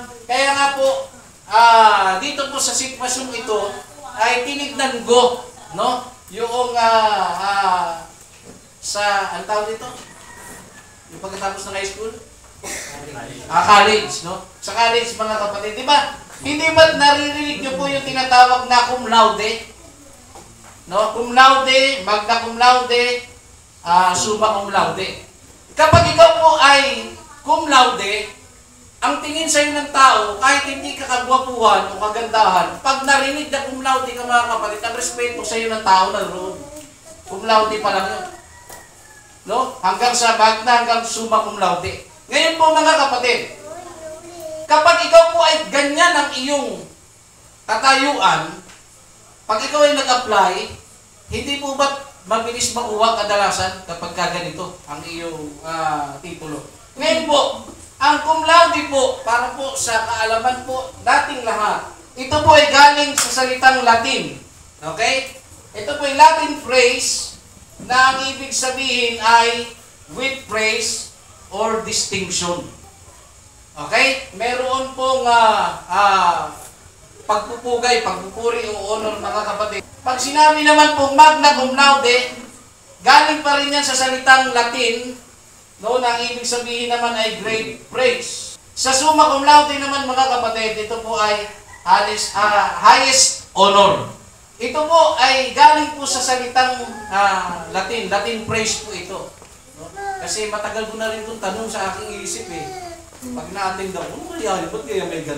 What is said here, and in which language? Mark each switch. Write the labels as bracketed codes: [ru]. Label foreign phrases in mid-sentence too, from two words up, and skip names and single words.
[tl] Kaya nga po, dito po sa sitwasyong ito ay tinignan ko, no? Yung sa, ang tawag dito? Yung pagkatapos ng high school? College, no? Sa college, mga kapatid, di ba? Hindi ba naririnig nyo po yung tinatawag na [la] cum laude? [tl] No? [la] Cum laude, magna cum laude, summa cum laude. [tl] Kapag ikaw po ay [la] cum laude, [tl] ang tingin sa'yo ng tao, kahit hindi ka kagwapuhan o kagandahan, pag narinig na [la] cum laude [tl] ka, mga kapatid, ang respeto sa'yo ng tao na roon. [la] Cum laude [tl] pa lang yun. No? Hanggang sa magna, hanggang [la] summa cum laude. [tl] Ngayon po, mga kapatid, kapag ikaw po ay ganyan ang iyong katayuan, pag ikaw ay nag-apply, hindi po ba mabilis makuha kadalasan kapag ganito ang iyong titulo? Ngayon po, ang [la] cum laude [tl] po, para po sa kaalaman po dating lahat, ito po ay galing sa salitang Latin. Okay? Ito po ay [en] Latin phrase [tl] na ang ibig sabihin ay [en] with praise or distinction. [tl] Okay? Meron pong pagpupugay, pagpupuri o honor, mga kapatid. Pag sinabi naman pong [la] magna cum laude, [tl] galing pa rin yan sa salitang Latin, no, na ang ibig sabihin naman ay [en] great praise. [tl] Sa [la] summa cum laude [tl] naman, mga kapatid, ito po ay [en] highest honor. [tl] Ito po ay galing po sa salitang Latin praise po ito. No? Kasi matagal ko na rin itong tanong sa aking isip eh. Pag na-attend daw, ano kaya, ba't kaya may ganun?